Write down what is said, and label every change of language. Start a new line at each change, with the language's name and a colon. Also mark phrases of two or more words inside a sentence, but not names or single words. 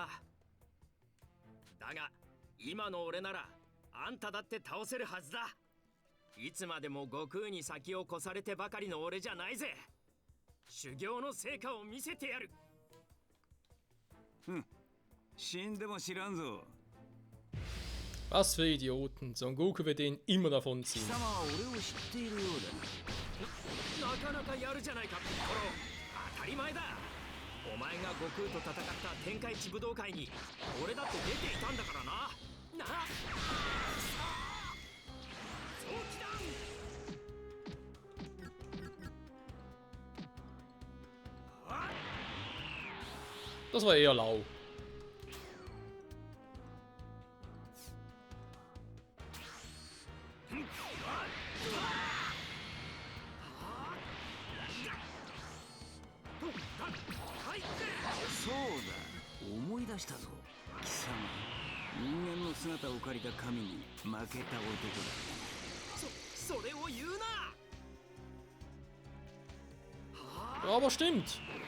Japanese: だが今の俺ならあんただって倒せるはずだ。いつまでも悟空に先を越されてばかりの俺じゃないぜ。修行の成果を見せてやる。死んでも知らんぞ。
German: Was für Idioten. Son Goku wird den immer davonziehen.
Japanese: 貴様は俺を知っているようだ。なかなかやるじゃないか、ピッコロ。当たり前だ。お前が悟空と戦った天下一武道会に俺だって出ていたんだからな。なあ、早期弾。
German: Das war eher lau.
Japanese: そうだ、思い出したぞ。貴様、人間の姿を借りた神に負けた男だ。それを言うな。
German: Ja, aber stimmt.